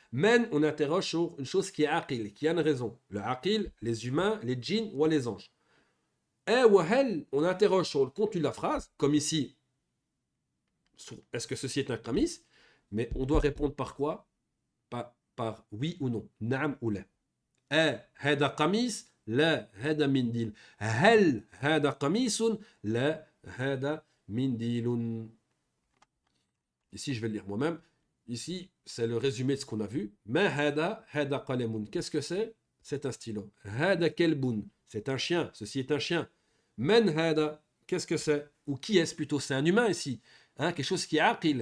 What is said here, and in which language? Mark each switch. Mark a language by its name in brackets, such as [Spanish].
[French] Men, on interroge sur une chose qui est aqil, qui a une raison. Le aqil, les humains, les djinns ou les anges. On interroge sur le contenu de la phrase, comme ici, est-ce que ceci est un qamis? Mais on doit répondre par quoi? Par oui ou non, naam ou la. [Arabic] هذا قميص لا هذا منديل هل هذا قميص لا هذا منديل. [French] Ici, je vais le lire moi-même. Ici, c'est le résumé de ce qu'on a vu. [Arabic] ما هذا هذا قلم. [French] Qu'est-ce que c'est? C'est un stylo. [Arabic] هذا كلب. [French] C'est un chien. Ceci est un chien. [Arabic] من هذا. [French] Qu'est-ce que c'est? Ou qui est-ce plutôt? C'est un humain ici. Hein, quelque chose qui est عاقل.